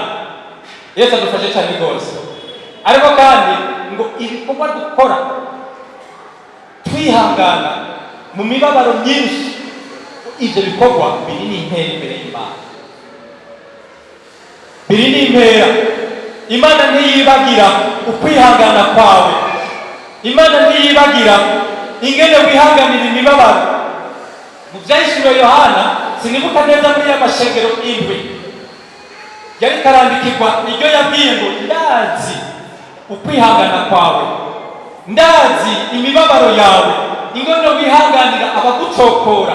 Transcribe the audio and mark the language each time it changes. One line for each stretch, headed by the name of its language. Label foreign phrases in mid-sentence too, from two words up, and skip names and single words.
Rundi: Yesu adufashe cyane rwose. Ariko kandi ngo ibikorwa dukora twihangana mu mibabaro myinshi, ibyo bikorwa biri n'impera imbere y'Imana, biri n'impera. Imana ntiyibagira ukwihangana kwawe, Imana ntiyibagira ingene wihanganira imibabaro. Mu byahishuriwe Yohana, sinibuka neza muri y'amashengero indwi yari karandikirwa, iryo yabwiye ngo ndazi ukwihangana kwawe, ndazi imibabaro yawe, ingene wihanganira abagucokora.